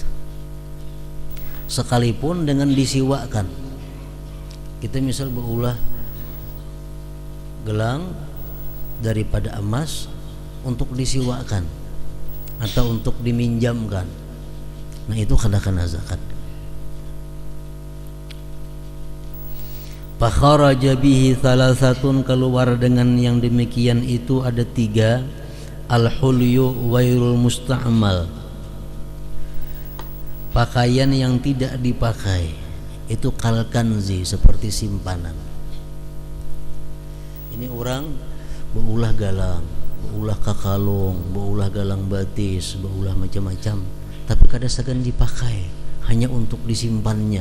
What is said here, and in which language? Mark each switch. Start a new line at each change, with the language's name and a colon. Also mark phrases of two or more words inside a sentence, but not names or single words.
Indonesian: Sekalipun dengan disiwakan, kita misal berulah gelang daripada emas untuk disiwakan atau untuk diminjamkan, nah itu kena zakat.
Arabic: فخرج به ثلاثة,
Indonesian: keluar dengan yang demikian itu ada 3.
Arabic: الحلي غير المستعمل,
Indonesian: pakaian yang tidak dipakai, itu kalkanzi, seperti simpanan.
Banjar: Ini orang beulah galang, beulah kakalung, beulah galang batis, beulah macam-macam, tapi kada segan dipakai, hanya untuk disimpannya.